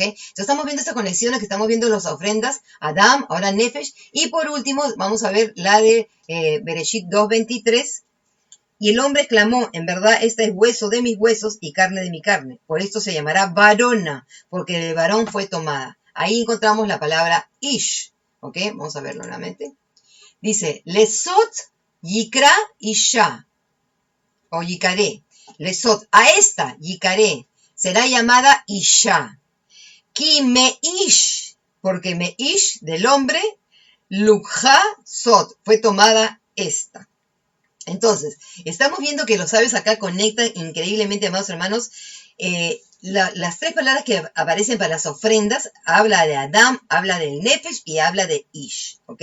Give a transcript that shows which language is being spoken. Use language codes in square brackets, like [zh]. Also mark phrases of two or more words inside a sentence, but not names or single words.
[es] Entonces estamos viendo estas conexiones que estamos viendo en las ofrendas, Adam, ahora nefesh, y por último vamos a ver la de Bereshit 2:23, y el hombre clamó, en verdad, esta es hueso de mis huesos y carne de mi carne. Por esto se llamará varona, porque de varón fue tomada. Ahí encontramos la palabra ish. ¿Ok? Vamos a verlo nuevamente. Dice, [he] לזאת יקרא אשה, [es] o yikaré. Lesot, a esta yikaré, será llamada isha. [he] כי מאיש, [es] porque [he] מאיש [es] del hombre, [he] לקחה זאת, [es] fue tomada esta. Entonces, estamos viendo que los sabios acá conectan increíblemente, amados hermanos, las tres palabras que aparecen para las ofrendas, habla de Adam, habla del Nefesh y habla de Ish, ¿ok?